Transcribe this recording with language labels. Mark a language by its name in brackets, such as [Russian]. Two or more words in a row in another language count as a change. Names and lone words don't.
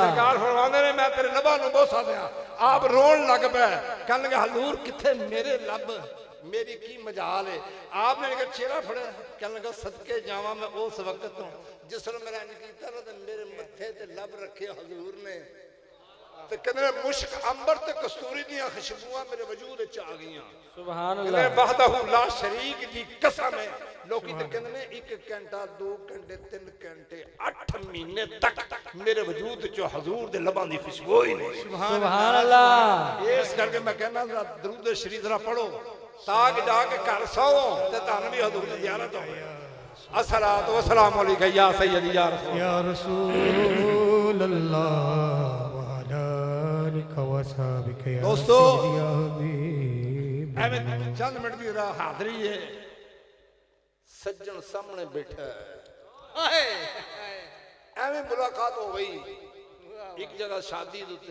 [Punjabi] سرکار فرماندے نے میں تیرے لباں نوں بوسہ دیاں۔ آپ رون لگ پئے، کہن لگے حضور کتھے میرے لب، میری کی مجال ہے. آپنے چہرہ پھڑے، کہن لگا صدقے جاواں میں اس وقت تو جس نے میرا انج کیتا نا، تے میرے متھے تے لب رکھے حضور نے، تے کہندے مشک عنبر تے کستوری دی خوشبواں میرے وجود وچ آ گئیاں. [Arabic] سبحان الله۔ وحده لا شريك [Punjabi] دی قسم ہے. لوکی تے کہندے نے 1 گھنٹہ 2 گھنٹے 3 گھنٹے 8 مہینے تک میرے وجود چ حضور دے لباں دی خوشبو ہی نہیں. [Arabic] سبحان الله. [Punjabi] اس کرکے میں کہنا درود شریف ذرا پڑھو، تاکہ جا کے گھر سوو تے تہانوں بھی حضور دی زیارت ہو. [Arabic] الصلاة والسلام عليك يا سيدي يا رسول الله. [Punjabi] دوستو، ایویں چند منٹ کی حاضری ہے، سجن سامنے بیٹھا ہے، ایویں ملاقات ہو گئی اک جگہ شادی اتے.